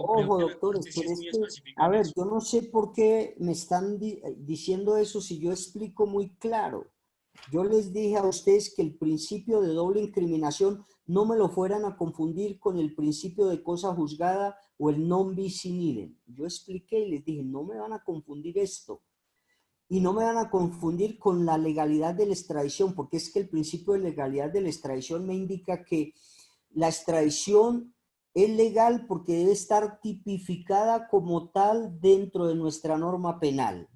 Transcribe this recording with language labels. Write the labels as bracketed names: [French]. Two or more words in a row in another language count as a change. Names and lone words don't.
[Spanish] Ojo, creo que la doctores, Corte sí pero es muy es que, específica a en ver, eso. yo no sé por qué me están diciendo eso si yo explico muy claro. Yo les dije a ustedes que el principio de doble incriminación no me lo fueran a confundir con el principio de cosa juzgada o el [Latin] non bis in idem. [Spanish] Yo expliqué y les dije, no me van a confundir esto. Y no me van a confundir con la legalidad de la extradición, porque es que el principio de legalidad de la extradición me indica que la extradición es legal porque debe estar tipificada como tal dentro de nuestra norma penal.